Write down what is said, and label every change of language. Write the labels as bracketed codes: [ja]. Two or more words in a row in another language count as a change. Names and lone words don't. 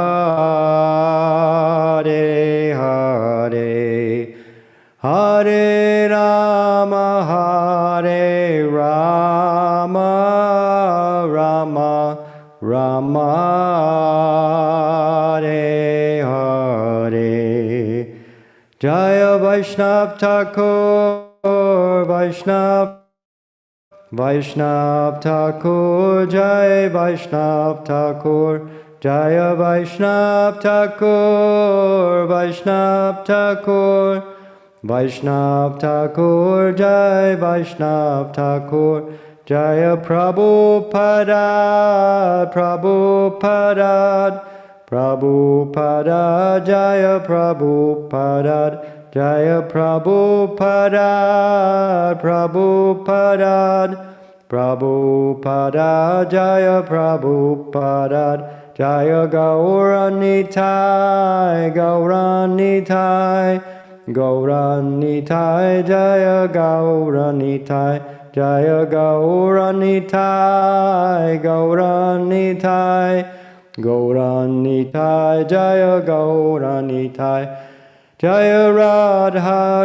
[sa] Hare Hare Hare Rama Hare Rama Rama Rama Hare Hare Jaya Vaishnav Thakur Vaishnav Thakur Jai Vaishnav Thakur Jaya Vaishnav Thakur Vaishnav Thakur Vaishnav Thakur Jai Vaishnav Thakur Jaya Prabhupada Prabhupada Prabhupada Jaya Prabhupada Jaya Prabhupada Prabhupada Prabhupada Jaya Prabhupada Jaya Gauranitai Gauranitai Gauranitai Jaya Gauranitai Jaya Gauranitai Gauranitai Gauranitai Jaya Gauranitai Jaya Radha